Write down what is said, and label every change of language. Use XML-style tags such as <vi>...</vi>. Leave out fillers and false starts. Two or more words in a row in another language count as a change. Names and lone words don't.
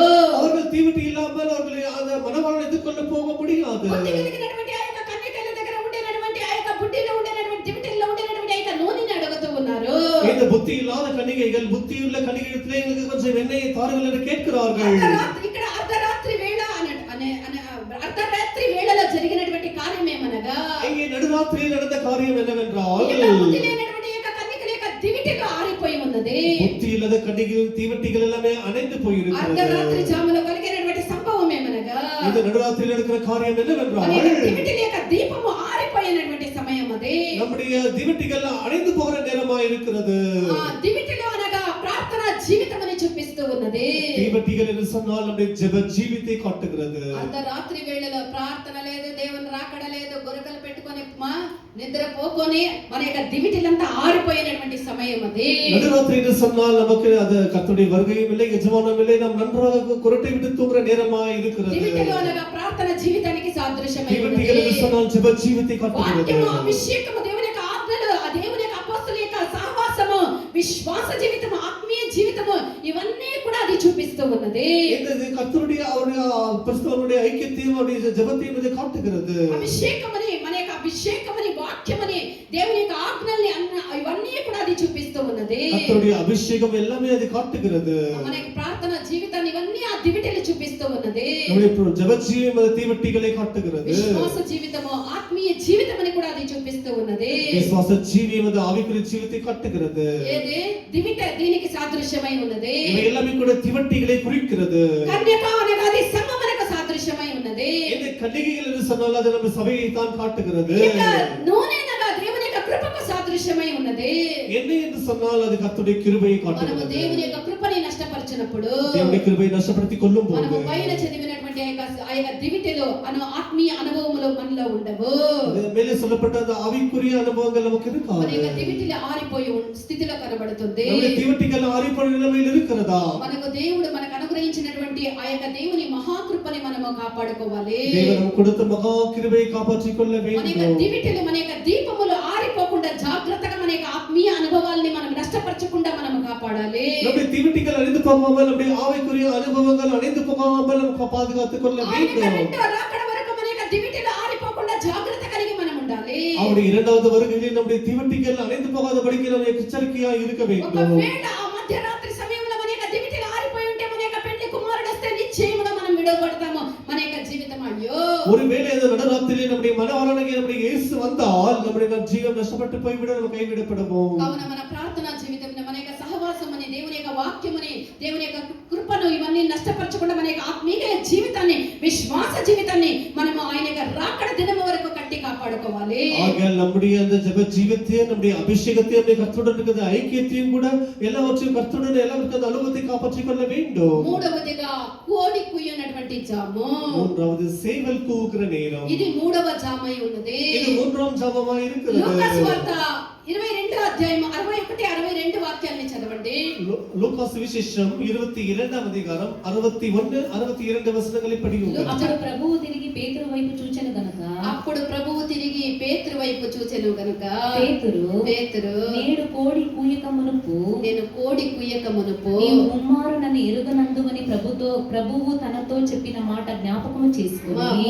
<ta>அவர்கள் திவிட்டி இல்லாமல் அவர்களை அந்த மணவாளனை எதிர்கொள்ள போக முடியாது.</ta> <te>బుద్ధి కలిగినటువంటి ఆ యొక్క కన్యకల దగ్గర ఉండేటువంటి ఆ యొక్క బుద్ధిలో ఉండేటువంటి దివిటీల్లో ఉండేటువంటి ఆ యొక్క నూనెని అడుగుతూ ఉన్నారు.</te> <ta>இந்த புத்தி இல்லாத கன்னிகைகள் புத்தியுள்ள கன்னிகைகளே எங்களுக்கு கொஞ்சம் எண்ணெயை தாருங்கள் என்று கேட்கிறார்கள்.</ta> <te>ఇక్కడ అర్ధరాత్రి వేళ అర్ధరాత్రి వేళలో జరిగినటువంటి కార్యం ఏమనగా</te> <ta>இங்கே நடுராத்திரியில் நடந்த காரியம் என்னவென்றால்</ta> <te>బుద్ధి లేనటువంటి యొక్క కన్యకల యొక్క దివిటీలో ఆరిపోయి ఉన్నది. ఉన్నది.</te> <ta>புத்தி இல்லாத கன்னிகைகள் தீவட்டிகள் எல்லாமே அணைந்து போயிருக்கிறது.</ta> <te>అర్ధరాత్రి జాములో కలిగినటువంటి సంభవం ఏమనగా</te> <ta>இந்த நடுராத்திரியில் நடக்கிற காரியம் என்னவென்றால்</ta> <te>అనేక దివిటీల యొక్క దీపము ఆరిపోయినటువంటి సమయం అది.</te> <ta>நம்முடைய தீவட்டிகள் அணைந்து போகிற நேரமா இருக்கிறது.</ta> <te>ఆ దివిటిలో అనగా ప్రార్థన జీవితం అని చూపిస్తూ ఉన్నది.</te> <ta>தீவட்டிகள் என்று சொன்னால் நம்முடைய ஜெப ஜீவித்தை காட்டுகிறது.</ta> <te>అర్ధరాత్రి వేళలో ప్రార్థన లేదు, దేవుని రాకడ లేదు, గొరకలు పెట్టుకొని నిద్రపోకొని మన యొక్క దివిటిలంతా ఆరిపోయినటువంటి సమయం అది.</te> <ta>நடுராத்திரி என்று சொன்னால் நமக்கு அது கர்த்தருடைய வருகையும் இல்லை, எஜமானம் இல்லை, நாம் நன்றாக குரட்டை விட்டு தூங்குற நேரமா இருக்கிறது.</ta> <te>దివిటిలో అనగా ప్రార్థన జీవితానికి సాదృశ్యమై ఉన్నది.</te> <ta>தீவட்டிகள் என்று சொன்னால் ஜெப ஜீவித்தை காட்டுகிறது.</ta> <te>వాక్యము, అభిషేకము, దేవుని యొక్క ఆజ్ఞలు, ఆ దేవుని యొక్క అపోస్తలుల యొక్క సహవాసము, విశ్వాస జీవితము, ఆత్మీయ జీవితము ఇవన్నీ కూడా అది చూపిస్తూ ఉన్నది.</te> <ta>இந்த கர்த்தருடைய அவருடைய பரிசுத்தவான்களுடைய ஐக்கியத்தையும் அவருடைய ஜெபத்தையும் இது காட்டுகிறது.</ta> <te>అభిషేకమని, మన యొక్క అభిషేకమని, వాక్యమని, దేవుని యొక్క ఆజ్ఞల్ని ఇవన్నీ కూడా అది చూపిస్తూ ఉన్నది.</te> <ta>கர்த்தருடைய அபிஷேகம் எல்லாமே அது காட்டுகிறது.</ta> <te>మన యొక్క ప్రార్థన జీవితాన్ని ఇవన్నీ ఆ దివిటిలు చూపిస్తూ ఉన్నది.</te> <ta>நம்முடைய ஜெப ஜீவியம் அது தீவட்டிகளை காட்டுகிறது.</ta> <te>విశ్వాస జీవితము, ఆత్మీయ జీవితమని కూడా అది చూపిస్తూ ఉన్నది.</te> <ta>விசுவாச ஜீவியம் அது ஆவிக்குரிய ஜீவித்தை காட்டுகிறது.</ta> <te>ఏది దివిట దీనికి సాదృశ్యమై ఉన్నది.</te> <ta>இவை எல்லாமே கூட தீவட்டிகளை குறிக்கிறது.</ta> <te>కన్యక అనగా అది సంగమనకు సాదృశ్యమై ఉన్నది.</te> <ta>இந்த கன்னிகைகள் என்று சொன்னால் அது நம்ம சபையை தான் காட்டுகிறது.</ta> <te>ఇక నూనె అనగా దేవుని యొక్క కృపకు సాదృశ్యమై ఉన్నది.</te> <ta>என்ன என்று சொன்னால் அது கர்த்தருடைய கிருபையை</ta> <te>మనము</te> <ta>காட்டுகிறது.</ta> <te>దేవుని యొక్క కృపని నష్టపరిచినప్పుడు,</te> <ta>தேவனுடைய கிருபையை நஷ்டப்படுத்திக் கொள்ளும் போது</ta> <te>మనము పైన చదివినటువంటి ఆ యొక్క దివిటిలో ఆత్మీయ అనుభవములు మనలో ఉండవు.</te> <ta>மேலே சொல்லப்பட்ட அந்த ஆவிக்குரிய அனுபவங்கள் நமக்கு</ta> <te>మన</te> <ta>இருக்காது.</ta> <te>యొక్క దివిటిలో ఆరిపోయి స్థితిలో కనబడుతుంది.</te> <ta>நம்முடைய தீவட்டிகள் ஆறிப்போன நிலைமையில் இருக்கிறதா?</ta> <te>మనకు దేవుడు మనకు అనుగ్రహించినటువంటి ఆ యొక్క దేవుని మహాకృపని మనము కాపాడుకోవాలి.</te> <ta>தேவன் கொடுத்த மகா கிருபையை காப்பாற்றிக் கொள்ள</ta> <te>మన యొక్క</te> <ta>வேண்டும்.</ta> <te>దివిటిలో, మన యొక్క దీపములు ఆరిపోకుండా జాగ్రత్తగా మన యొక్క ఆత్మీయ అనుభవాల్ని మనం నష్టపరచకుండా మనము కాపాడాలి.</te> <ta>நம்முடைய தீவட்டிகள் அணைந்து போகாமல், நம்முடைய ஆவிக்குரிய அனுபவங்கள் அணைந்து போகாமல் நமக்கு பாதுகாத்துக் கொள்ள</ta> <te>ఆయన యొక్క</te> <ta>வேண்டும்.</ta> <te>రెండో రాకడ వరకు మన యొక్క దివిటిలో ఆరిపోకుండా జాగ్రత్త కలిగి మనం ఉండాలి.</te> <ta>அவருடைய இரண்டாவது வருகையில் நம்முடைய தீவட்டிகள் அணைந்து போகாதபடிக்கு நாம் எச்சரிக்கையா இருக்க வேண்டும்.</ta> <te>ఒకవేళ ఆ మధ్యరాత్రి సమయంలో మన యొక్క దివిటిలో ఆరిపోయి ఉంటే, మన యొక్క పెళ్లి కుమారుడు వస్తే నిశ్చయముగా మనం విడవబడతాము. మన యొక్క జీవితం అయ్యో,</te> <ta>ஒருவேளை இந்த நடுராத்திரியில் நம்முடைய மனவாளனாகிய நம்முடைய இயேசு வந்தால் நம்முடைய ஜீவன் நஷ்டப்பட்டு போய்விட நம்ம கைவிடப்படுவோம்.</ta> <te>కావున మన ప్రార్థనా జీవితం, మన యొక్క సహవాసం అని, దేవుని యొక్క వాక్యమని, దేవుని యొక్క కృపను ఇవన్నీ నష్టపరచకుండా మన యొక్క ఆత్మీయ జీవితాన్ని, విశ్వాస జీవితాన్ని మనము ఆయన యొక్క రాకడ దినం వరకు కట్టి కాపాడుకోవాలి.</te> <ta>ஆகையால் நம்முடைய அந்த ஜெப ஜீவியத்தையும், நம்முடைய அபிஷேகத்தையும், நம்முடைய கர்த்தருடன் இருக்கிற ஐக்கியத்தையும் கூட எல்லாவற்றையும் கர்த்தருடன் எல்லாருக்கும் அந்த அனுபவத்தை காப்பாற்றிக் கொள்ள வேண்டும்.</ta> <te>మూడవదిగా కోడి కుయ్యనటువంటి జాము.</te> <ta>மூன்றாவது சேவல் கூவுகிற நேரம்.</ta> <te>ఇది మూడవ జామై ఉన్నది.</te> <ta>இது மூன்றாம் ஜாமமாய் இருக்கிறது.</ta> <te>లూకాసు వార్త 22వ అధ్యాయం 61 62 వాక్యాన్ని చదవండి.</te> <ta>லூகாஸ் விசேஷம் 22వ அதிகாரம் 61 62 వచనాలు படியுங்கள்.</ta> <te>అప్పుడు ప్రభువు తిరిగి పేతురు వైపు చూచెను గనుక, అప్పుడు ప్రభువు తిరిగి పేతురు వైపు చూచెను గనుక, పేతురు నేడు కోడి కూయక మునుపు నేను కోడి కుయ్యక మునుపు నీవు ముమ్మారు నన్ను ఎరుగనందువని ప్రభువు తనతో చెప్పిన మాట జ్ఞాపకము చేసుకుని,</te>